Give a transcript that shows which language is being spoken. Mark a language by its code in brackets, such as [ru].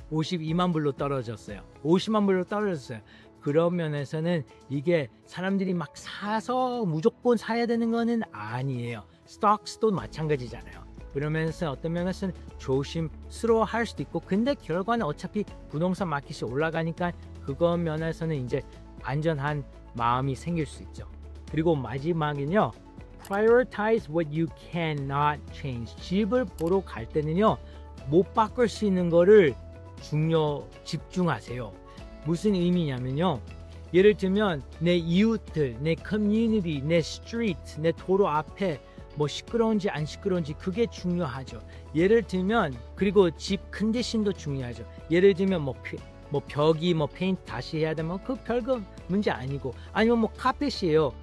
[ko] 52만 불로 떨어졌어요. 50만 불로 떨어졌어요. 그런 면에서는 이게 사람들이 막 사서 무조건 사야 되는 거는 아니에요. 스톡스도 마찬가지잖아요. 그러면서 어떤 면에서는 조심스러워 할 수도 있고 근데 결과는 어차피 부동산 마켓이 올라가니까 그거 면에서는 이제 안전한 마음이 생길 수 있죠. 그리고 마지막은요. [en] Prioritize what you cannot change. [ko] 집을 보러 갈 때는요. 못 바꿀 수 있는 거를 집중하세요. 무슨 의미냐면요. 예를 들면 내 이웃들, 내 커뮤니티, 내 스트리트, 내 도로 앞에 뭐 시끄러운지 안 시끄러운지 그게 중요하죠. 예를 들면 그리고 집 컨디션도 중요하죠. 예를 들면 뭐 벽이 페인트 다시 해야 되면 그 별거 문제 아니고 아니면 뭐 카펫이에요.